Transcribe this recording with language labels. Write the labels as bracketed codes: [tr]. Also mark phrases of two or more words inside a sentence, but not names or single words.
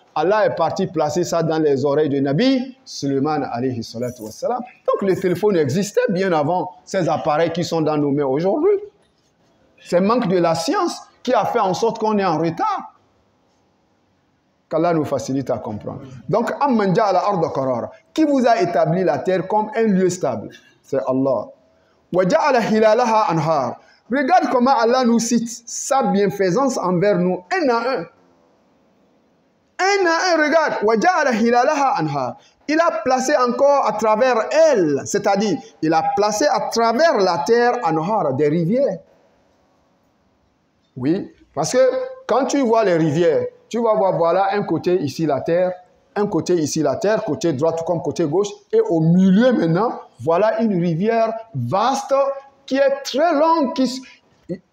[fr] Allah est parti placer ça dans les oreilles de Nabi Suleiman [ar] عليه الصلاة والسلام. [fr] Donc le téléphone existait bien avant ces appareils qui sont dans nos mains aujourd'hui. C'est le manque de la science qui a fait en sorte qu'on est en retard. Qu'Allah nous facilite à comprendre. Donc, [ar] أمن جعل الأرض قرارا. [fr] Qui vous a établi la terre comme un lieu stable? C'est Allah. [ar] وجعل خلالها أنهارا. [fr] Regarde comment Allah nous cite sa bienfaisance envers nous, un à un. Un à un, regarde. [ar] وجعل خلالها أنهارا. [fr] Il a placé encore à travers elle, c'est-à-dire, il a placé à travers la terre anhar, des rivières. Oui, parce que quand tu vois les rivières, tu vas voir, voilà, un côté ici la terre, un côté ici la terre, côté droit comme côté gauche, et au milieu maintenant, voilà une rivière vaste qui est très longue.